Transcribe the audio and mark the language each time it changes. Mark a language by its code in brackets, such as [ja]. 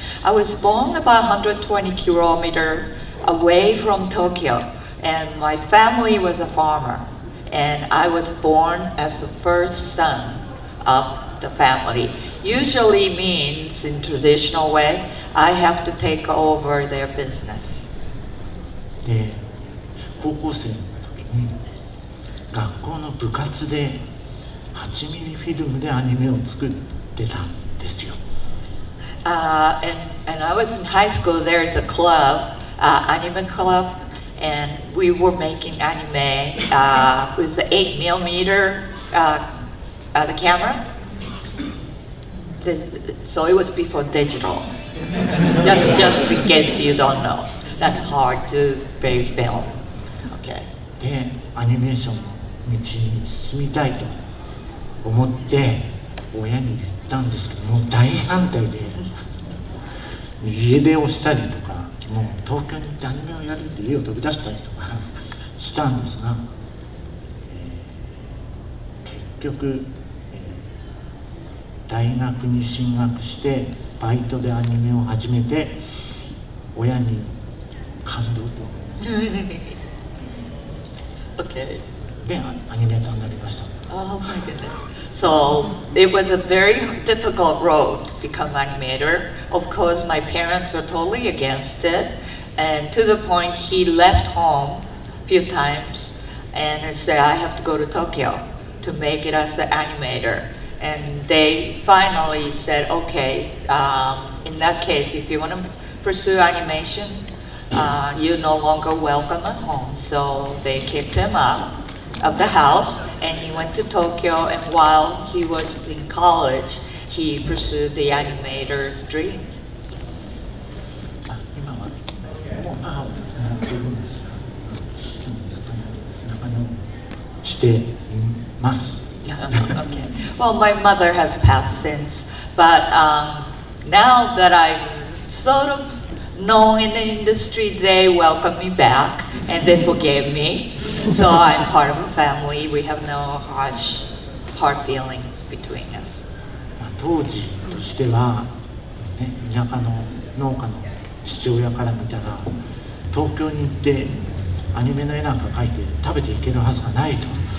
[en] I was born about 120 kilometers away from Tokyo, and my family was a farmer, and I was born as the first son of the family. Usually means, in traditional way, I have to take over their business. [ja] で、高校生の時に学校の部活で8ミリフィルムでアニメを作ってたんですよ。 [en] And I was in high school. There is a club, anime club, and we were making anime with the 8mm the camera. So it was before digital. Just in case you don't know, that's hard to make film. Okay. [ja] で、アニメーションの道に進みたいと思って親に言ったんですけども、大反対で家出をしたりとか、もう東京に行ってアニメをやるって家を飛び出したりとかしたんですが、結局、大学に進学してバイトでアニメを始めて親に感動と [en] Okay. [ja] でアニメーターになりました。 [en] Oh my goodness. So it was a very difficult road to become animator. Of course, my parents were totally against it, and to the point he left home a few times and said, I have to go to Tokyo. to make it as an animator. And they finally said, okay, in that case, if you want to pursue animation, you're no longer welcome at home. So they kicked him out of the house, and he went to Tokyo, and while he was in college, he pursued the animator's dreams. [ja] 今はもう母を亡くなっているんですが、父とも仲直りしています。 [en] Okay. Well, my mother has passed since, but now that I'm sort of known in the industry, they welcome me back and they forgave me. So I'm part of a family. We have no hard feelings between us. [ja] 当時としては、ね、田舎の農家の父親から見たら、東京に行ってアニメの絵なんか描いて食べていけるはずがないと。